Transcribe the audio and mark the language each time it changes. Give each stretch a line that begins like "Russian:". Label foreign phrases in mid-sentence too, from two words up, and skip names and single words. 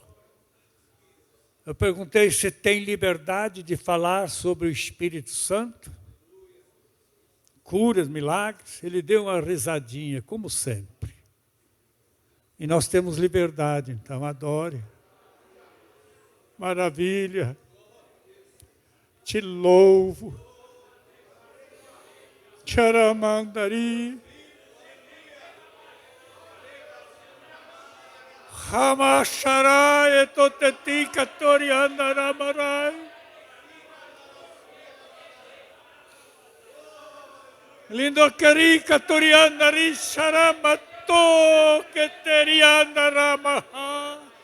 Portuguese: Eu perguntei se tem liberdade de falar sobre o Espírito Santo, curas, milagres. Ele deu uma risadinha, como sempre. E nós temos liberdade, então adore. Maravilha. Te louvo. Charamandari. Hamasharai etotetika toriandaramarai. Lindokarika toriandari sharamato keteriandaramaha.